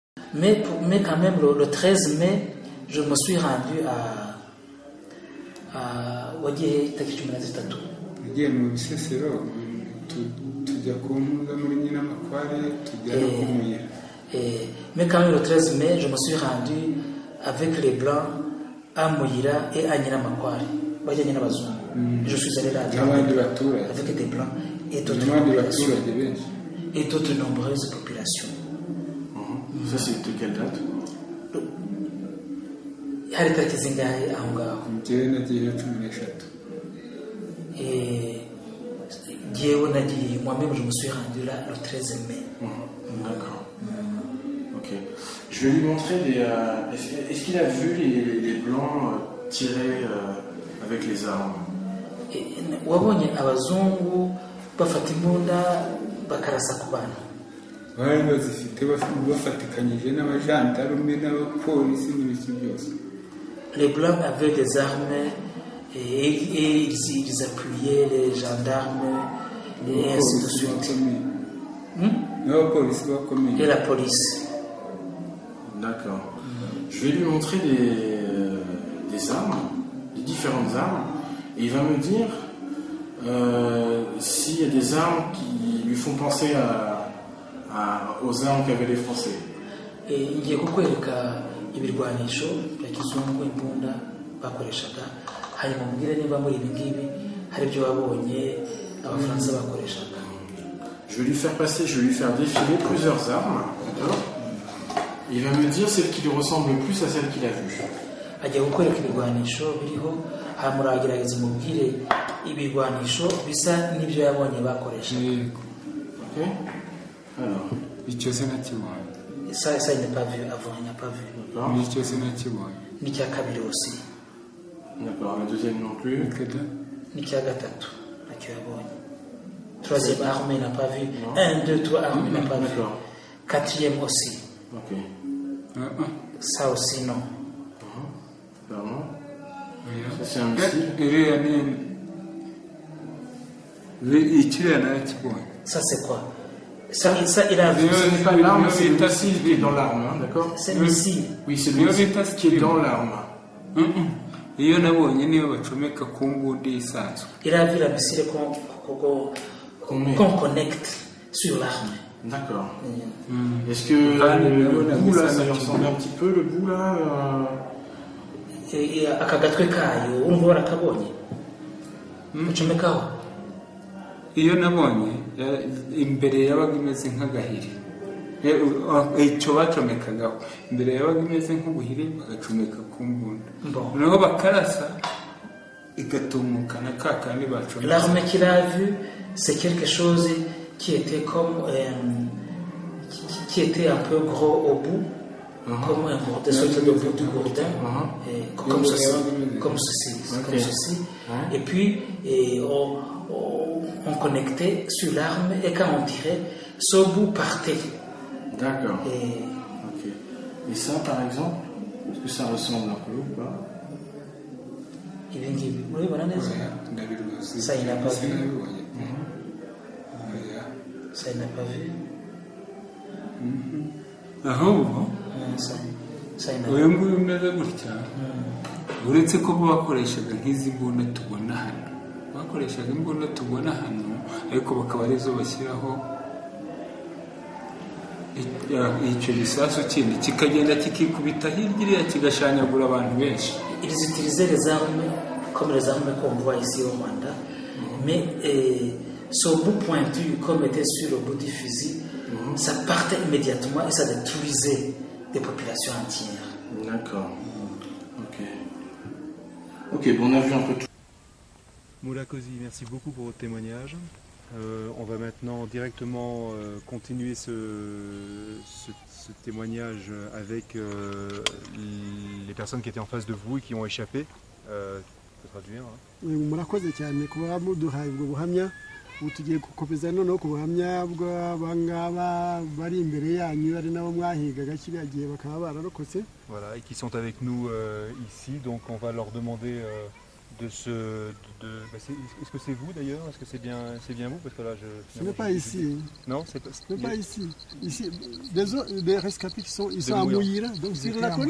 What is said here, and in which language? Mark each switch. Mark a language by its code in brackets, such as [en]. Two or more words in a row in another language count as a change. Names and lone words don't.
[fr] Mais quand même, le 13 mai, je me suis rendu à [rw] wagiye tariki [fr] 13. [rw] nagiye mu bisesero tujya ku mpuza muri Nyinamakware tujya no kumira. [fr] Mais quand même, le 13 mai, je me suis rendu avec les Blancs à Mouyira et à Nyinamakware. Je suis allé là avec des Blancs et d'autres nombreuses populations. Ça, c'est de quelle date? [rw] Hari tariki zingahe aho ngaho? Njyewe nagiye 13. [fr] Et moi-même, je me suis rendu là le 13 mai. D'accord. Ok. Je vais lui montrer est-ce qu'il a vu les Blancs tirer avec les armes? [rw] Wabonye abazungu bafata imbunda bakarasa ku bantu? Bari bazifite bafatikanyije n'abajandarume n'abapolisi n'ibiki byose. [fr] Les Blancs avaient des armes et ils appuyaient les gendarmes et ainsi de suite. Et la police. D'accord. Je vais lui montrer des armes, des différentes armes, et il va me dire s'il y a des armes qui lui font penser aux armes qu'avaient les Français. [rw] Ngiye kukwereka ibirwanisho bya kizungu imbunda bakoreshaga, hanyuma mbwire niba muri ibi ngibi hari ibyo wabonye abafaransa bakoreshaga. [fr] Je vais lui faire défiler plusieurs armes, d'accord? Il va me dire celle qui lui ressemble le plus à celle qu'il a vue. [rw] Agiye kukwereka ibirwanisho biriho, hanyuma uragerageza umubwire ibirwanisho bisa n'ibyo yabonye bakoreshaga. [fr] Ok? Alors. [rw] Icyo se nakibonye. [fr] Ça, il n'a pas vu avant, il n'a pas vu. D'accord. [rw] Nicyo se nakibonye. N'icya kabiri aussi. [fr] D'accord, le deuxième non plus. N'icya gatatu, nacyo yabonye. Troisième arme, il n'a pas vu. 1, 2, 3 armes, il n'a pas vu. Quatrième aussi. Ok. Ça aussi, non. Clairement. Ça, c'est un missile. Ça, c'est quoi? Ça, il a vu. Ce n'est pas l'arme, c'est le missile qui est dans l'arme, hein, d'accord? C'est le missile. Oui, c'est le missile qui est dans l'arme. [rw] Iyo nabonye niyo bacomeka ku mbunda isanzwe. [fr] Il a vu la missile qu'on connecte sur l'arme. D'accord. Est-ce que le bout là, ça lui ressemble un petit peu, le bout là [rw] akagatwe kayo urumva barakabonye bacomekaho? Iyo nabonye imbere yabaga imeze nk'agahiri, icyo bacomekagaho imbere yabaga imeze nk'ubuhiri bagacomeka ku mbunda, noneho bakarasa igatumukana ka kandi bacomeka. [fr] L'arme qu'il a vu, c'est quelque chose qui était qui était un peu gros au bout, comme un gourdin, sorte de bout du gourdin, comme ceci, comme ceci. Et puis on connectait sur l'arme et quand on tirait, ce bout partait. D'accord. Ok. Et ça, par exemple, est-ce que ça ressemble un peu ou pas? Ça, il n'a pas vu. Ça, il n'a pas vu. [rw] Ahubwo uyu nguyu umeze gutya, uretse ko bakoreshaga nk'izi mbunda tubona hano, bakoreshaga imbunda tubona hano, ariko bakaba arizo bashyiraho icyo gisasu kindi kikagenda kikikubita hirya iriya kigashanyagura abantu benshi. [fr] Ils utilisaient les armes comme les armes qu'on voit ici au Rwanda, mais ce bout pointu comme était sur le bout du fusil, ça partait immédiatement et ça détruisait des populations entières. D'accord. Ok, bon, on a vu un peu tout. Moula Kosi, merci beaucoup pour votre témoignage. On va maintenant directement continuer ce témoignage avec les personnes qui étaient en face de vous et qui ont échappé. Je peux traduire. [rw] Murakoze cyane kuba muduhaye ubwo buhamya. Ubu tugiye gukomeza noneho ku buhamya bw'abangaba bari imbere yanyu ari nabo mwahigaga kiriya gihe bakaba bararokotse. [fr] Voilà, et qui sont avec nous ici. Donc on va leur demander Est-ce que c'est vous d'ailleurs? Est-ce que c'est bien vous? Parce que là, Ce n'est pas ici. Non, c'est pas. Ce n'est pas ici. Ici, des rescapés qui sont De à Mouira. Mouira, donc sur la colline.